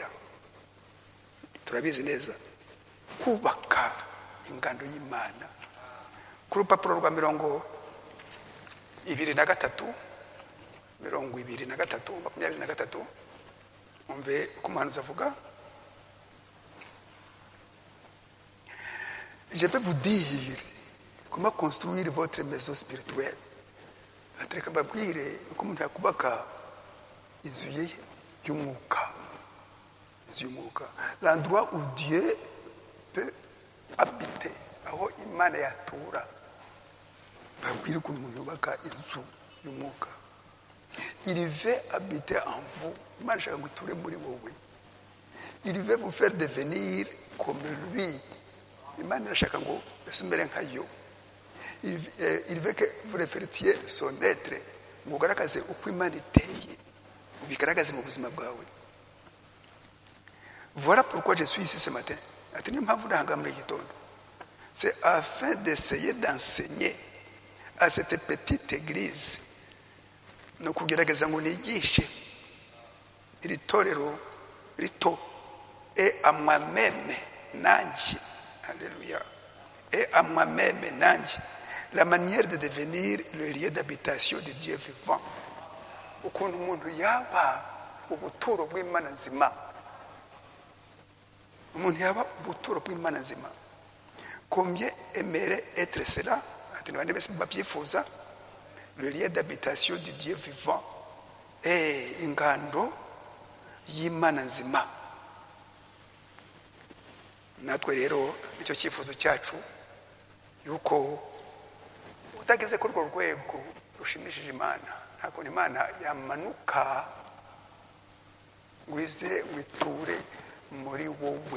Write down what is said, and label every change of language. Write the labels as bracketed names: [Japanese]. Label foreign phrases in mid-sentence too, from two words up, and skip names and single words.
[Kinyarwanda] Turabizi neza kubaka ingando y'Imana. Ku rupapuro rwa 23 23 umve uko umuhanuzi avuga. [French] Je vais vous dire comment construire votre maison spirituelle. [Kinyarwanda] Atereka mbabwire uko umuntu yakubaka inzu ye y'umwuka. [French] L'endroit où Dieu peut habiter, [Kinyarwanda] aho Imana yatura. Mbabwire ukuntu umuntu yubaka inzu y'umwuka. [French] Il veut habiter en vous. [Kinyarwanda] Imana ishaka ngo iture muri wowe. [French] Il veut vous faire devenir comme lui. [Kinyarwanda] Imana irashaka ngo mbere nka yo. [French] Il veut que vous reflétiez son être. [Kinyarwanda] Mugaragaze uko Imana iteye. Ubigaragaze mu buzima bwawe. [French] Voilà pourquoi je suis ici ce matin. C'est afin d'essayer d'enseigner à cette petite église. [Kinyarwanda] No kugerageza ngo nigishe iri torero rito [French] et à moi-même [Kinyarwanda] nanjye. [French] Alléluia. Et à moi-même nanjye. La manière de devenir le lieu d'habitation de Dieu vivant. [Kinyarwanda] Ukuntu umuntu yaba ubuturo bw'Imana nzima. Umuntu yaba ubuturo bw'Imana nzima. [French] Combien aimerait être cela? [Kinyarwanda] Babyifuza. [French] Le lieu d'habitation du Dieu vivant. [Kinyarwanda] Ingando y'Imana nzima. Natwe rero nicyo cyifuzo cyacu yuko utageze kuri urwo rwego rushimishije Imana, ntabwo Imana yamanuka ngwize witure muri wowe.